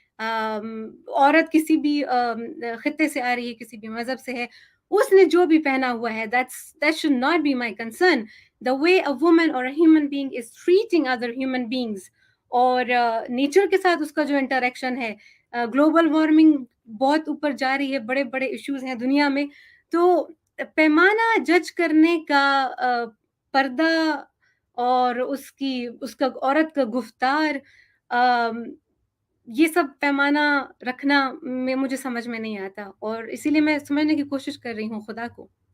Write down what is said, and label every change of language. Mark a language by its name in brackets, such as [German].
[Urdu] عورت کسی بھی خطے سے آ رہی ہے، کسی بھی مذہب سے ہے، اس نے جو بھی پہنا ہوا ہے [English] that should not be my concern. The way a woman or a human being is treating other human beings [Urdu] اور نیچر کے ساتھ اس کا جو انٹریکشن ہے. گلوبل وارمنگ بہت اوپر جا رہی ہے، بڑے بڑے ایشوز ہیں دنیا میں. تو پیمانہ جج کرنے کا پردہ اور اس کا عورت کا گفتار، یہ سب پیمانہ رکھنا مجھے سمجھ میں نہیں آتا، اور اسی لیے میں سمجھنے کی کوشش کر رہی ہوں خدا کو.